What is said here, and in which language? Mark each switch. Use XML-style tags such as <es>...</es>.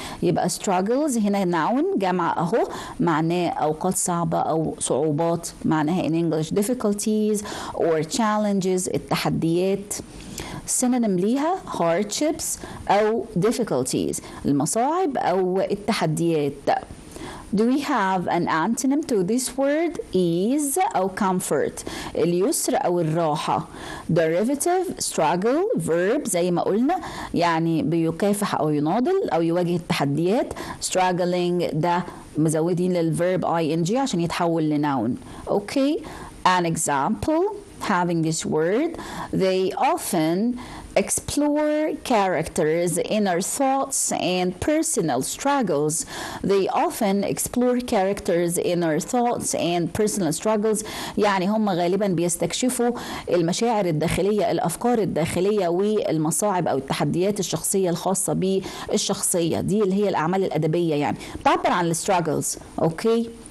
<ar>يبقى struggles هنا noun جمع اهو معناه اوقات صعبة او صعوبات. معناها</ar> <en>in English difficulties or challenges</en> <ar>التحديات. synonym ليها hardships أو difficulties المصاعب أو التحديات.</ar> <en>Do we have an antonym to this word?</en> <ar>ease أو comfort اليسر أو الراحة. derivative struggle verb زي ما قلنا يعني بيكافح أو يناضل أو يواجه التحديات. struggling ده مزودين للverb ing عشان يتحول لنون. okay.</ar> <en>an example having this word. They often explore characters' inner thoughts and personal struggles. They often explore characters' inner thoughts and personal struggles</en> <ar>يعني هم غالبا بيستكشفوا المشاعر الداخلية، الأفكار الداخلية والمصاعب أو التحديات الشخصية الخاصة بالشخصية دي اللي هي الأعمال الأدبية يعني بتعبر عن الستراجلز. أوكي.</ar>